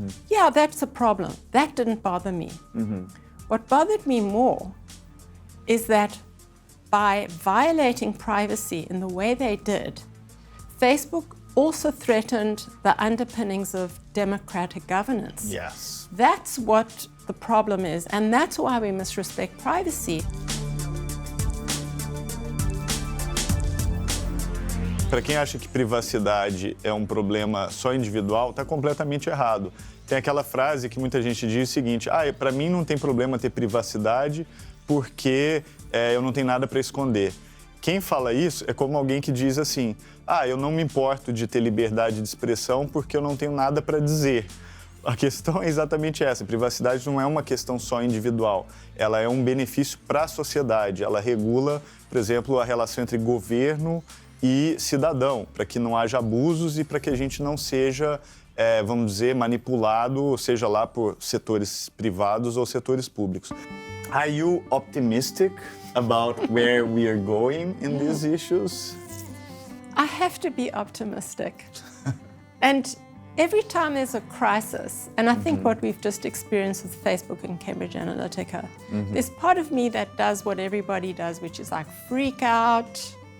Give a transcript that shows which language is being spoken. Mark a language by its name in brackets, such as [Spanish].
[English] Yeah, that's a problem. That didn't bother me. What bothered me more is that by violating privacy in the way they did, Facebook also threatened the underpinnings of democratic governance. That's what the problem is, and that's why we must respect privacy. [Portuguese] Para quem acha que privacidade é um problema só individual, está completamente errado. Tem aquela frase que muita gente diz o seguinte: para mim não tem problema ter privacidade porque eu não tenho nada para esconder. Quem fala isso é como alguém que diz assim: eu não me importo de ter liberdade de expressão porque eu não tenho nada para dizer. A questão é exatamente essa. A privacidade não é uma questão só individual. Ela é um benefício para a sociedade. Ela regula, por exemplo, a relação entre governo e cidadão, para que não haja abusos e para que a gente não seja, vamos dizer, manipulado, seja lá por setores privados ou setores públicos. [English] Are you optimistic about where we are going in these issues? I have to be optimistic. And every time there's a crisis, and I think what we've just experienced with Facebook and Cambridge Analytica, there's part of me that does what everybody does, which is like freak out.